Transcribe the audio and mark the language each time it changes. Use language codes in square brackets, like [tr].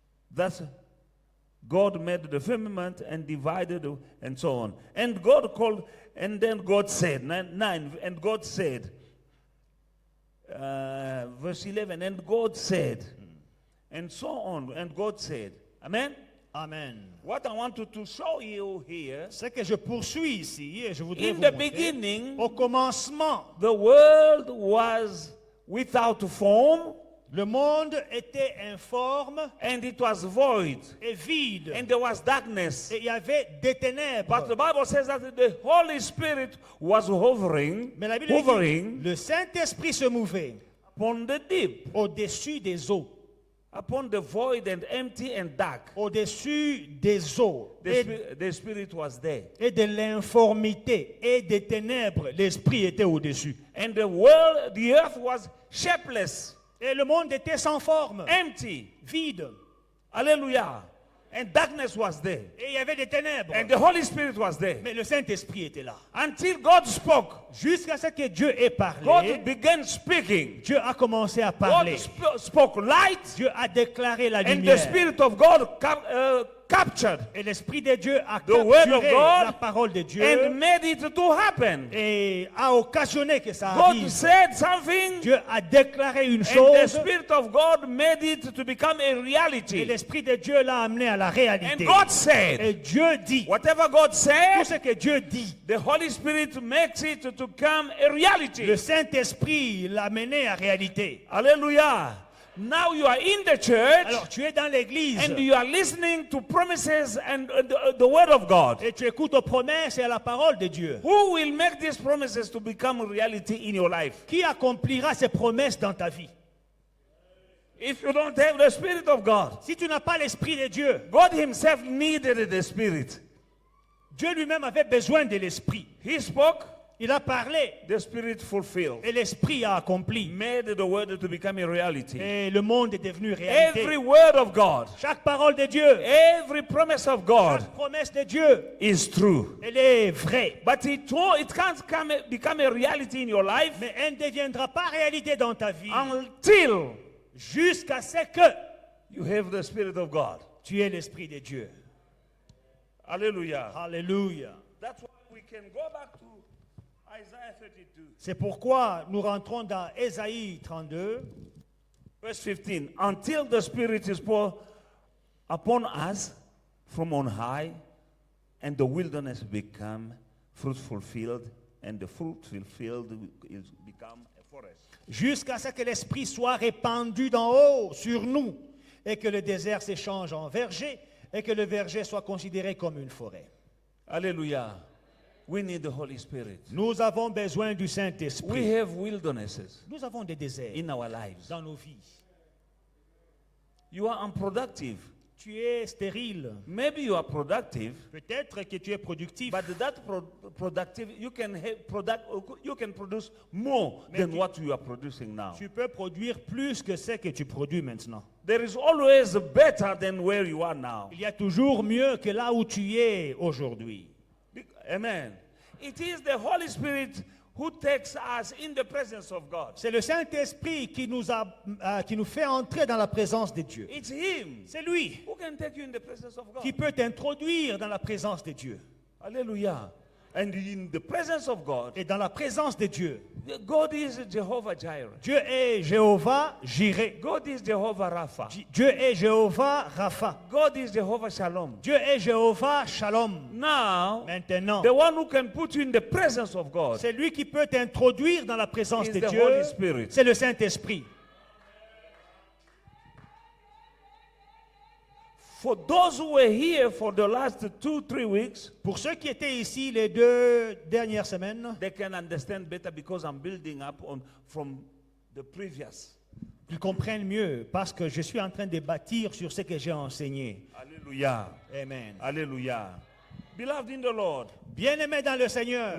[en] Thus God made the firmament and divided and so on. And God called, and then God said, 9, and God said, verse 11, and God said, and so on, and God said, amen? Amen. What I want to show you here, [fr] Ce que je poursuis ici, et je voudrais [en] in [fr] vous [en] the [fr] montrer, [en] beginning, [fr] au commencement, [en] the world was without form, [fr] le monde était informe [en] and it was void, [fr] et vide. [en] and there was darkness. [fr] Et il y avait des ténèbres. [en] But the Bible says that the Holy Spirit was hovering, [fr] Mais la Bible dit, [en] hovering [fr] le Saint-Esprit se mouvait [en] upon the deep, [fr] au-dessus des eaux. [en] upon the void and empty and dark. [fr] Au-dessus des eaux. [en] The Spirit was there. [fr] Et de l'informité et des ténèbres. L'Esprit était au-dessus. [en] And the earth was shapeless, [fr] Et le monde était sans forme, [en] empty. [fr] vide. [en] Hallelujah. And darkness was there. [fr] Et il y avait des ténèbres. [en] And the Holy Spirit was there. [fr] Mais le Saint-Esprit était là. [en] Until God spoke. [fr] Jusqu'à ce que Dieu ait parlé, [en] God began speaking. [fr] Dieu a commencé à [en] God [fr] parler. [en] spoke light. [fr] Dieu a déclaré la [en] And the [fr] lumière. [en] Spirit of God captured [fr] Et l'Esprit de Dieu a [en] the word of [fr] capturé [en] God [fr] la parole de Dieu [en] and made it to happen. [fr] et a occasionné que ça [en] God [fr] arrive. [en] said something, [fr] Dieu a déclaré une [en] and the [fr] chose [en] Spirit of God made it to become a [fr] et [en] reality. [fr] l'Esprit de Dieu l'a amené à la [en] And [fr] réalité. [en] God said, [fr] Et Dieu dit, [en] whatever God [fr] tout [en] said, [fr] ce que Dieu dit, [en] the Holy Spirit makes it to become a reality. [fr] le Saint-Esprit l'a amené à réalité. [en] Hallelujah. Now you are in the church [fr] Alors tu es dans l'église [en] and you are listening to promises and the word of God. [fr] et tu écoutes aux promesses et à la parole de Dieu. [en] Who will make these promises to become a reality in your life? [fr] Qui accomplira ces promesses dans ta vie? [en] If you don't have the Spirit of God, [fr] Si tu n'as pas l'Esprit de Dieu, [en] God himself needed the Spirit. [fr] Dieu lui-même avait besoin de l'Esprit. [en] He spoke, [fr] Il a parlé [en] the Spirit fulfilled, [fr] et l'Esprit a accompli. [en] made the word to become a reality. [fr] Et le monde est devenu réalité. [en] Every word of God, [fr] Chaque parole de Dieu, [en] every promise of God [fr] chaque promesse deEu [en] is true. [fr] elle est vraie. [en] But it can't become a reality in your life [fr] Mais elle ne deviendra pas réalité dans ta vie [en] until [fr] jusqu'à ce que [en] you have the Spirit of God. [fr] tu aies l'Esprit de Dieu. [en] Hallelujah. [fr] Alléluia. [en] That's why we can go back to Isaiah 32, [fr] C'est pourquoi nous rentrons dans Ésaïe 32, [en] verse 15. Until the Spirit is poured upon us from on high, and the wilderness become fruitful field, and the fruitful field is become a forest. [fr] Jusqu'à ce que l'Esprit soit répandu d'en haut sur nous et que le désert s'échange en verger et que le verger soit considéré comme une forêt. [en] Hallelujah. We need the Holy Spirit. [fr] Nous avons besoin du [en] We [fr] Saint-Esprit. [en] have wildernesses [fr] Nous avons des déserts [en] in our lives. [fr] dans nos vies. [en] You are unproductive. [fr] Tu es stérile. [en] Maybe you are productive, [fr] Peut-être que tu es productif, [en] but that productive you can you can produce more than what you are producing now. [fr] tu peux produire plus que ce que tu produis maintenant. [en] There is always better than where you are now. [fr] Il y a toujours mieux que là où tu es aujourd'hui. [en] Amen. It is the Holy Spirit who takes us in the presence of God. [fr] C'est le Saint-Esprit qui nous fait entrer dans la présence de Dieu. [en] It's Him [fr] C'est lui [en] who can take you in the presence of God. [fr] qui peut t'introduire dans la présence de Dieu. [en] Hallelujah. And in the presence of God, [fr] Et dans la présence de Dieu, [en] God is Jehovah Jireh. [fr] Dieu est Jéhovah Jireh. [en] God is Jehovah Rapha. [fr] Dieu est Jéhovah Rapha. [en] God is Jehovah Shalom. [fr] Dieu est Jéhovah Shalom. [en] Now, [fr] Maintenant, [en] the one who can put you in the presence of God [fr] c'est lui qui peut t'introduire dans la présence [en] is [fr] de [en] the [fr] Dieu. [en] Holy Spirit. [fr] C'est le Saint-Esprit. [en] For those who were here for the last 2-3 weeks, [fr] Pour ceux qui étaient ici les 2 dernières semaines, [en] they can understand better because I'm building up on from the previous. [fr] ils comprennent mieux parce que je suis en train de bâtir sur ce que j'ai enseigné. [en] Hallelujah. Amen. Hallelujah. Beloved in the Lord, [fr] Bien-aimés dans le Seigneur,